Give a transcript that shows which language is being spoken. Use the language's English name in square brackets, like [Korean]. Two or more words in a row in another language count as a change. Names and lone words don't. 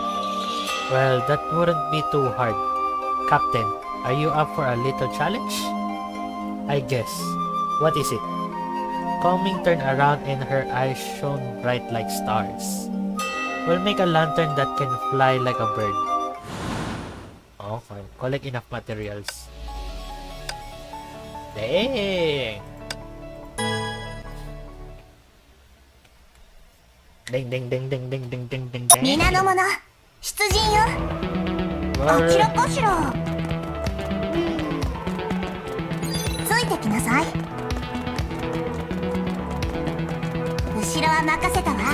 [English] Well, that wouldn't be too hard. Captain, are you up for a little challenge? I guess. What is it? Kongming turned around and her eyes shone bright like stars. We'll make a lantern that can fly like a bird. Okay, collect enough materials. Dang! Ding ding ding ding ding ding ding ding ding. [Japanese] 皆の者、出陣よ。あちらかしら。ついてきなさい。後ろは任せたわ。